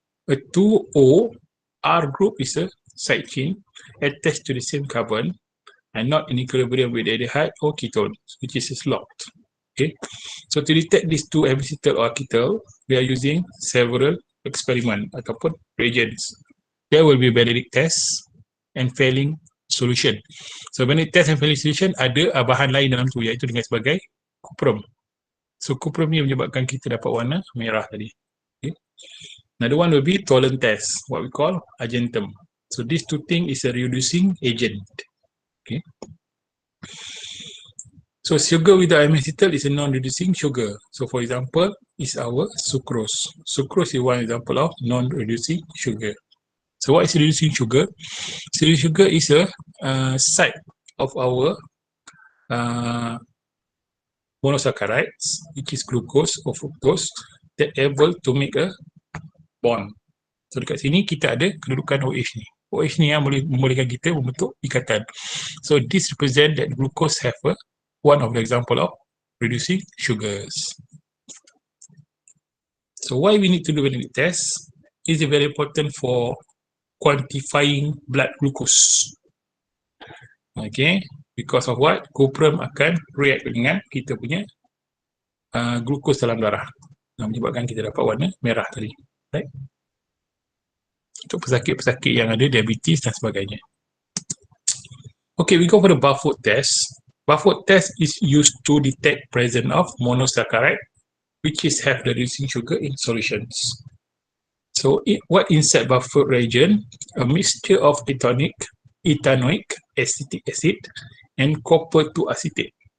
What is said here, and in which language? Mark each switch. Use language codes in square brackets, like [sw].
[en] A 2O R group is a side chain attached to the same carbon and not in equilibrium with aldehyde or ketone, which is locked. Okay, so to detect these two acetal or ketal, we are using several experiment ataupun reagents. There will be Benedict test and failing solution. So Benedict test and failing solution [ms] ada bahan lain dalam tu, iaitu dengan sebagai cuprum. So cuprum ni menyebabkan kita dapat warna merah tadi. Okay. [en] Another one will be Tolan test, what we call argentum. So these two things is a reducing agent. Okay. So sugar with the amino acetal is a non-reducing sugar. So for example, is our sucrose. Sucrose is one example of non-reducing sugar. So what is reducing sugar? So sugar is a site of our monosaccharides, which is glucose or fructose, that able to make a bond. [ms] So dekat sini kita ada kedudukan OH ni. OH ni yang boleh membolehkan kita membentuk ikatan. [en] So this represent that glucose have one of the example of reducing sugars. So why we need to do Benedict test is very important for quantifying blood glucose. Okay, because of what? [ms] Cuprum akan react dengan kita punya glucose dalam darah, menyebabkan kita dapat warna merah tadi. Right? Untuk pesakit-pesakit yang ada diabetes dan sebagainya. [en] Okay, we go for the Barfoed test. Barfoed test is used to detect presence of monosaccharide, which is have the reducing sugar in solutions. So what inside Barfoed reagent? A mixture of ethanoic acetic acid and copper 2 acetate.